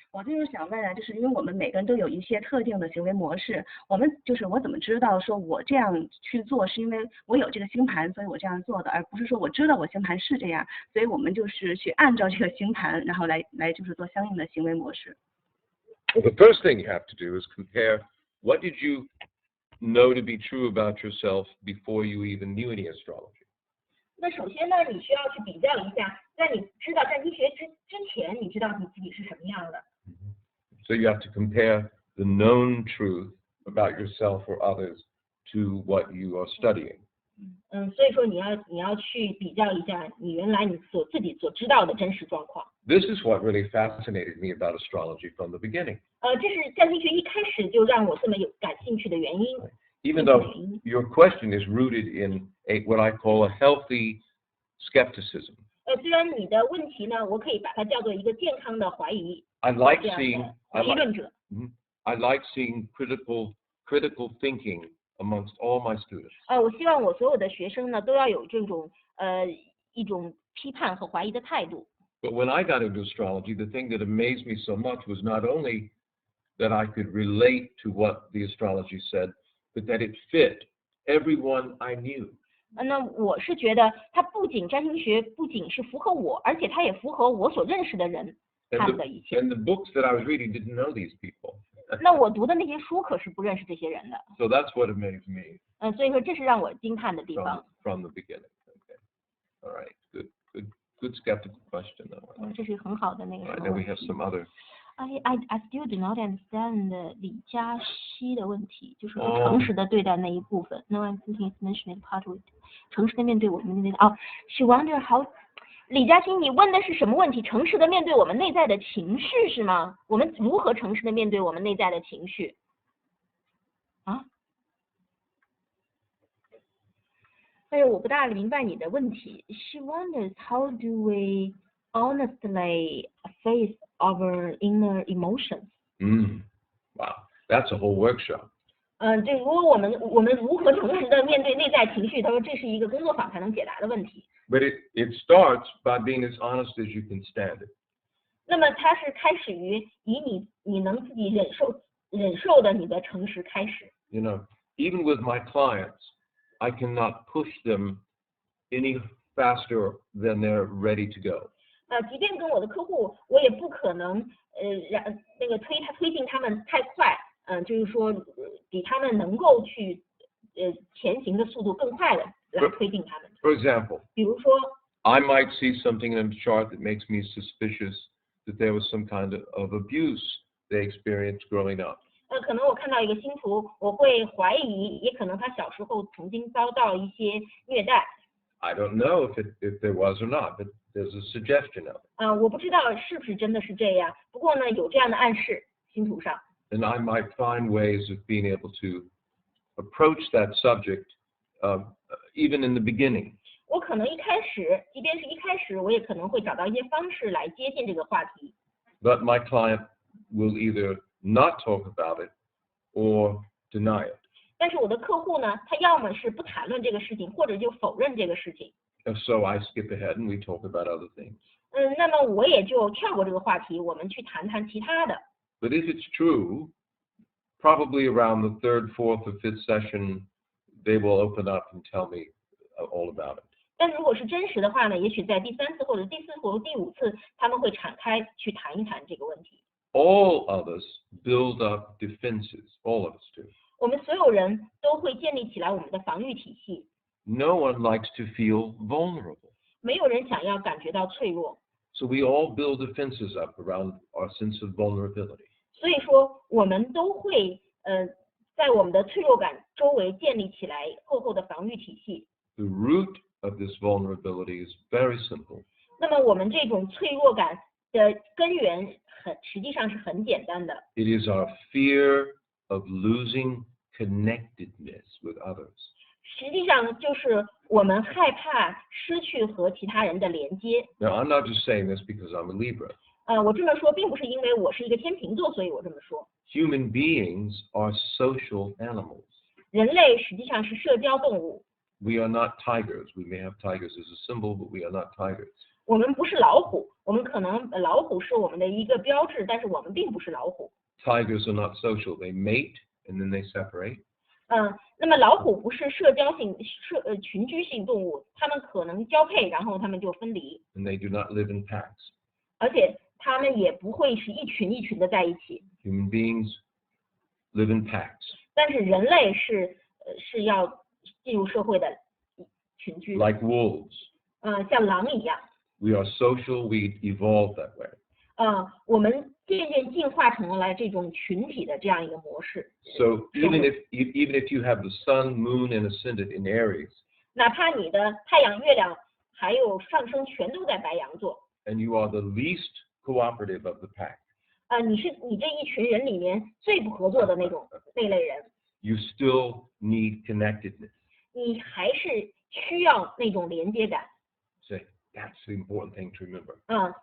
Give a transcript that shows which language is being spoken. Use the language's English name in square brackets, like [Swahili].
[Chinese] 我就是想问啊，就是因为我们每个人都有一些特定的行为模式，我怎么知道说我这样去做是因为我有这个星盘，所以我这样做的，而不是说我知道我星盘是这样，所以我们就是去按照这个星盘，然后来就是做相应的行为模式。 [English] Well, the first thing you have to do is compare what did you know to be true about yourself before you even knew any astrology. [Chinese] 那首先呢，你需要去比较一下，在你知道占星学之前，你知道你自己是什么样的。 [English] So you have to compare the known truth about yourself or others to what you are studying. [Chinese] 所以说你要去比较一下你原来你自己所知道的真实状况。 [English] This is what really fascinated me about astrology from the beginning. [Chinese] 这是占星学一开始就让我这么感兴趣的原因。 [English] Even though your question is rooted in what I call a healthy skepticism. [Chinese] 虽然你的问题呢，我可以把它叫做一个健康的怀疑。 [English] I like seeing critical thinking amongst all my students. [Chinese] 我希望我所有的学生呢，都要有这种一种批判和怀疑的态度。 [English] But when I got into astrology, the thing that amazed me so much was not only that I could relate to what the astrology said, but that it fit everyone I knew. [Chinese] 那我是觉得它占星学不仅是符合我，而且它也符合我所认识的人他们的一切。 [English] And the books that I was reading didn't know these people. [Chinese] 那我读的那些书可是不认识这些人的。 [English] So that's what amazed me. [Chinese] 所以说这是让我惊叹的地方。 [English] From the beginning. Okay. All right. Good skeptical question though. [Chinese] 这是很好的那个。 [English] Right, then we have some other. I still do not understand [Chinese] 李嘉熙的问题，就是诚实的对待那一部分。 [English] No one thinking is mentioned part with [Chinese] 诚实的面对我们的 [English] she wonder how [Chinese] 李嘉欣，你问的是什么问题？诚实的面对我们内在的情绪是吗？我们如何诚实的面对我们内在的情绪？我不大明白你的问题。 [English] She wonders how do we honestly face our inner emotions? Wow, that's a whole workshop. [Chinese] 这如果我们如何诚实的面对内在情绪？他说这是一个工作坊才能解答的问题。 [English] But it starts by being as honest as you can stand it. [Chinese] 那么它是开始于以你能自己忍受的你的诚实开始。 [English] You know, even with my clients, I cannot push them any faster than they're ready to go. [Chinese] 即便跟我的客户，我也不可能让那个推进他们太快，就是说比他们能够去前行的速度更快的来推进他们。 [English] For example, [Chinese] 比如说 [English] I might see something in a chart that makes me suspicious that there was some kind of abuse they experienced growing up. [Chinese] 可能我看到一个星图，我会怀疑，也可能他小时候曾经遭到一些虐待。 [English] I don't know if there was or not, but there's a suggestion of it. [Chinese] 我不知道是不是真的是这样，不过呢，有这样的暗示，星图上。 [English] And I might find ways of being able to approach that subject, even in the beginning. [Chinese] 我可能即便是一开始，我也可能会找到一些方式来接近这个话题。 [English] But my client will either not talk about it or deny it. [Chinese] 但是我的客户呢，他要么是不谈论这个事情，或者就否认这个事情。 [English] So I skip ahead and we talk about other things. [Chinese] 那么我也就跳过这个话题，我们去谈谈其他的。 [English] But if it's true, probably around the third, fourth, or fifth session, they will open up and tell me all about it. [Chinese] 但如果是真实的话呢，也许在第3次或者第4次或第5次，他们会敞开去谈一谈这个问题。 [English] All of us build up defenses. All of us do. [Chinese] 我们所有人都会建立起来我们的防御体系。 [English] No one likes to feel vulnerable. [Chinese] 没有人想要感觉到脆弱。 [English] So we all build defenses up around our sense of vulnerability. [Chinese] 所以说，我们都会在我们的脆弱感周围建立起来厚厚的防御体系。 [English] The root of this vulnerability is very simple. [Chinese] 那么我们这种脆弱感的根源实际上是很简单的。 [English] It is our fear of losing connectedness with others. [Chinese] 实际上就是我们害怕失去和其他人的连接。 [English] Now, I'm not just saying this because I'm a Libra. [Chinese] 我这么说并不是因为我是一个天秤座，所以我这么说。 [English] Human beings are social animals. [Chinese] 人类实际上是社交动物。 [English] We are not tigers. We may have tigers as a symbol, but we are not tigers. [Chinese] 我们不是老虎，我们可能老虎是我们的一个标志，但是我们并不是老虎。 [English] Tigers are not social. They mate and then they separate. [Chinese] 那么老虎不是群居性动物，它们可能交配，然后它们就分离。 [English] And they do not live in packs. [Chinese] 而且他们也不会是一群一群的在一起。 [English] Human beings live in packs. [Chinese] 但是人类是要进入社会的群居的， [English] Like wolves. [Chinese] 像狼一样。 [English] We are social, we evolve that way. [Chinese] 我们渐渐进化成了这种群体的这样一个模式。 [English] So even if you have the sun, moon, and ascendant in Aries, [Chinese] 哪怕你的太阳、月亮还有上升全都在白羊座， [English] and you are the least cooperative of the pack, [Chinese] 你这一群人里面最不合作的那类人， [English] you still need connectedness. [Chinese] 你还是需要那种连接感。 [English] So that's the important thing to remember.